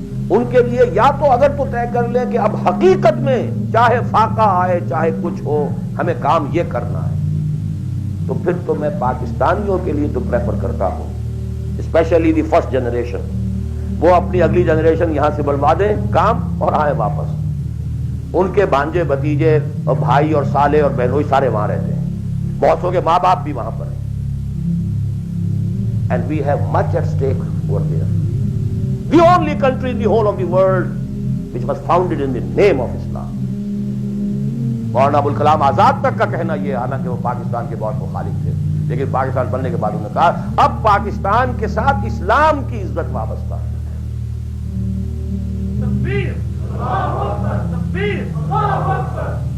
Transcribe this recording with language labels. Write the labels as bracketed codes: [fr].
[ur] ان کے لیے یا تو اگر تو طے کر لیں کہ اب حقیقت میں چاہے فاقہ آئے چاہے کچھ ہو ہمیں کام یہ کرنا ہے, تو پھر تو میں پاکستانیوں کے لیے تو پریفر کرتا ہوں, [en] especially the first generation, [ur] وہ اپنی اگلی جنریشن یہاں سے بلوا دیں کام اور آئے واپس. ان کے بھانجے بھتیجے اور بھائی اور سالے اور بہنوئی سارے وہاں رہتے ہیں, بہت سو کے ماں باپ بھی وہاں پر ہیں. [en] And we have much at stake over there. The only country in the whole of the world which was founded in the name of Islam. [ur] Maulana Abul Kalam Azad تک کا کہنا یہ, حالانکہ وہ پاکستان کے بہت مخالف تھے, لیکن پاکستان بننے کے بعد انہوں نے کہا اب پاکستان کے ساتھ اسلام کی عزت وابستہ ہے. تکبیر, اللہ اکبر, تکبیر, اللہ اکبر.